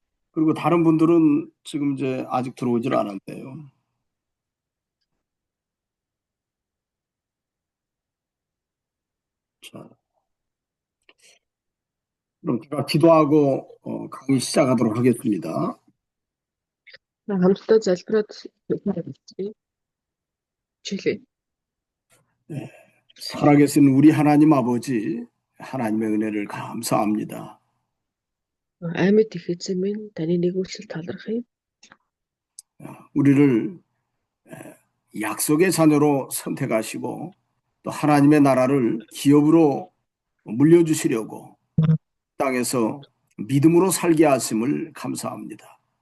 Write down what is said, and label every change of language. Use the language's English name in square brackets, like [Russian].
[Korean] 그리고 다른 분들은 지금 이제 아직 들어오질 않았대요. 자, 그럼 제가 기도하고 강의 시작하도록 하겠습니다. 감수도 залбираад чихээ. 네. 살아계신 우리 하나님 아버지, 하나님의 은혜를 감사합니다. [Mongolian] Амьд их эзэн минь таны нэгүүлсэл талархъя. [Korean] 우리를 약속의 자녀로 선택하시고 또 하나님의 나라를 기업으로 물려주시려고 땅에서 믿음으로 살게 하심을 감사합니다.